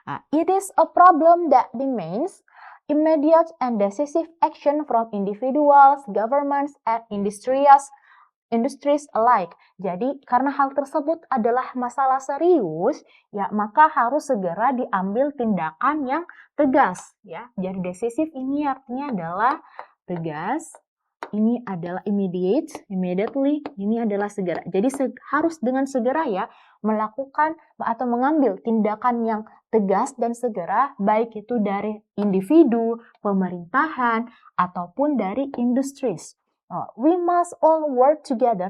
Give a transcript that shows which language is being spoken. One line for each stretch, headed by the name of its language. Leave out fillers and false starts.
English: It is a problem that demands immediate and decisive action from individuals, governments, and industries alike.
Indonesian: Jadi karena hal tersebut adalah masalah serius, ya maka harus segera diambil tindakan yang tegas, ya. Jadi decisif ini artinya adalah tegas, ini adalah immediately, ini adalah segera. Jadi harus dengan segera ya melakukan atau mengambil tindakan yang tegas dan segera, baik itu dari individu, pemerintahan, ataupun dari industries.
English: We must all work together.